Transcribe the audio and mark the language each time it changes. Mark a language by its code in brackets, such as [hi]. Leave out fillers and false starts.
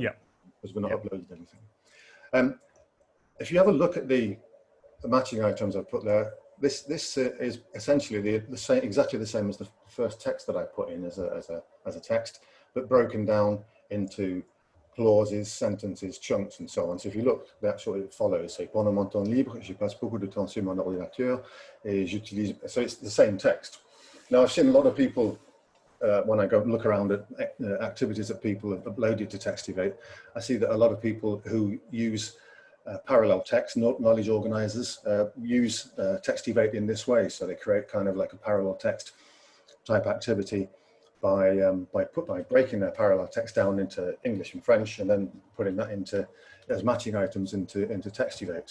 [en] Yeah, because we're not uploaded anything. If you have a look at the matching items I've put there, this is essentially the same, exactly the same as the first text that I put in as a text, but broken down into clauses, sentences, chunks, and so on. So if you look, that's what it follows. [fr] Say, pendant mon temps libre, je passe beaucoup de temps sur mon ordinateur, et j'utilise. [en] So it's the same text. Now I've seen a lot of people when I go look around at activities that people have uploaded to Textivate, I see that a lot of people who use parallel text, knowledge organizers, use Textivate in this way. So they create kind of like a parallel text type activity by breaking their parallel text down into English and French, and then putting that into as matching items into Textivate.